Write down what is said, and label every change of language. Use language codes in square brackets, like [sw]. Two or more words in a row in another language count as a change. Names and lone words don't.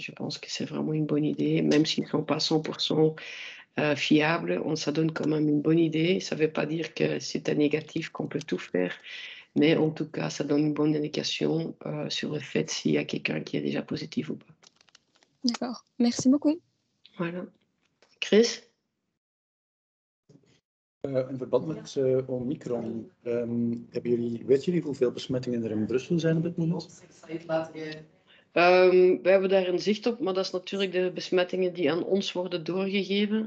[fr] Je pense que c'est vraiment une bonne idée, même s'ils ne sont pas 100% fiables, ça donne quand même une bonne idée. Ça ne veut pas dire que c'est un négatif qu'on peut tout faire, mais en tout cas, ça donne une bonne indication sur le fait s'il y a quelqu'un qui est déjà positif ou pas. D'accord. Merci beaucoup. Voilà. Chris? [nl] In verband met Omicron, weten jullie hoeveel besmettingen er in Brussel zijn op dit moment? We hebben daar een zicht op, maar dat is natuurlijk de besmettingen die aan ons worden doorgegeven.